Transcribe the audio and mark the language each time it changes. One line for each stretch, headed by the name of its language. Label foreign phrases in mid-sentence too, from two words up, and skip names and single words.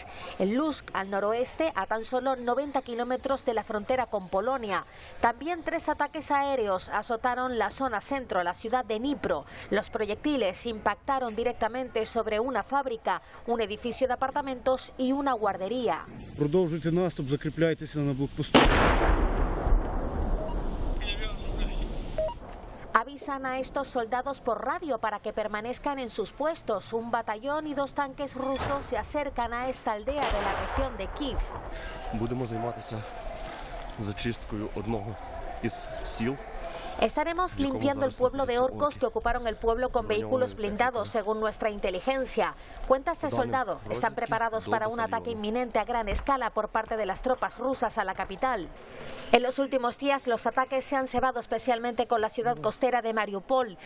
Spanish: En Lutsk, al noroeste, a tan solo 90 kilómetros de la frontera con Polonia. También 3 ataques aéreos azotaron la zona centro, la ciudad de Dnipro. Los proyectiles impactaron directamente sobre una fábrica, un edificio de apartamentos y una guardería.
Ukrainian: Продовжуйте наступ, закріпляйтеся на блокпосту.
Spanish: Avisan a estos soldados por radio para que permanezcan en sus puestos. Un batallón y 2 tanques rusos se acercan a esta aldea de la región de Kiev.
Ukrainian: Будемо займатися зачисткою одного із сіл.
Spanish: Estaremos limpiando el pueblo de orcos que ocuparon el pueblo con vehículos blindados, según nuestra inteligencia. Cuenta este soldado. Están preparados para un ataque inminente a gran escala por parte de las tropas rusas a la capital. En los últimos días los ataques se han cebado especialmente con la ciudad costera de Mariupol.